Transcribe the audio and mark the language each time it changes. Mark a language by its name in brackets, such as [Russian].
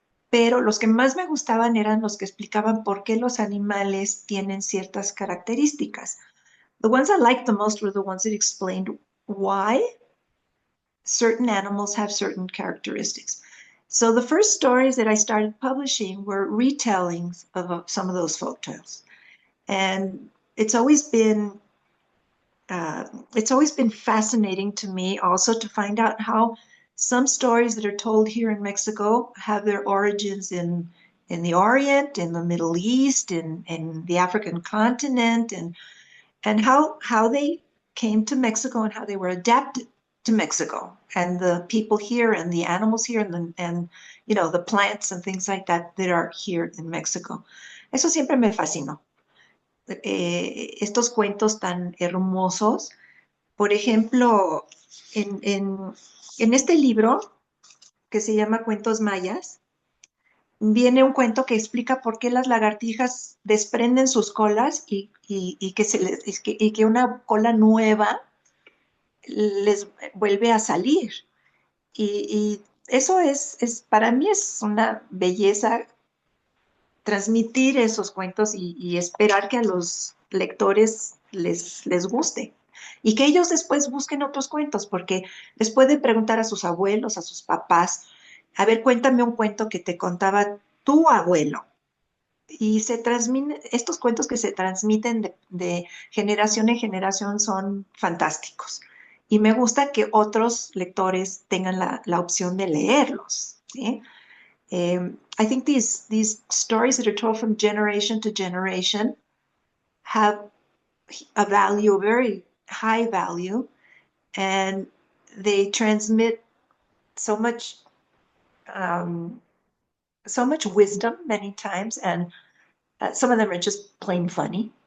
[Spanish] Pero los que más me gustaban eran los que explicaban por qué los animales tienen ciertas características. [English] The ones I liked the most were the ones that explained why certain animals have certain characteristics. So the first stories that I started publishing were retellings of some of those folk tales. And it's always been fascinating to me also to find out how some stories that are told here in Mexico have their origins in the Orient, in the Middle East, in the African continent, and how they came to Mexico and how they were adapted to Mexico and the people here and the animals here and you know the plants and things like that that are here in Mexico. [Spanish] Eso siempre me fascinó. Estos cuentos tan hermosos. Por ejemplo, en este libro que se llama Cuentos Mayas, viene un cuento que explica por qué las lagartijas desprenden sus colas y que una cola nueva les vuelve a salir. Y eso para mí es una belleza transmitir esos cuentos y esperar que a los lectores les guste. Y que ellos después busquen otros cuentos, porque les pueden preguntar a sus abuelos, a sus papás, a ver, cuéntame un cuento que te contaba tu abuelo. Y estos cuentos que se transmiten de generación en generación son fantásticos. Y me gusta que otros lectores tengan la opción de leerlos, ¿sí? [English] I think these stories that are told from generation to generation have a value, a very high value, and they transmit so much um, so much wisdom many times, and some of them are just plain funny.